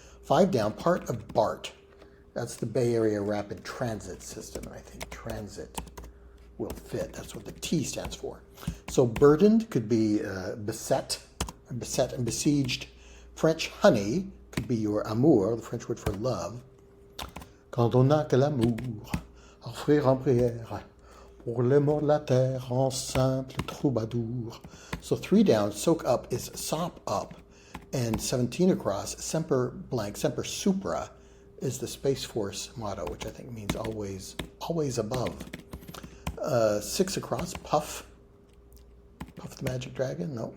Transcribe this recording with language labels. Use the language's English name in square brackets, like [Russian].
[English] Five down, part of BART. That's the Bay Area Rapid Transit System, and I think transit will fit. That's what the T stands for. So burdened could be beset and besieged. French honey could be your amour, the French word for love. [French] Quand on n'a que l'amour, offrir en prière, pour les morts de la terre, en simple troubadour. [English] So three down, soak up is sop up, and 17 across, semper blank, semper supra is the Space Force motto, which I think means always above. Six across, Puff the Magic Dragon? No.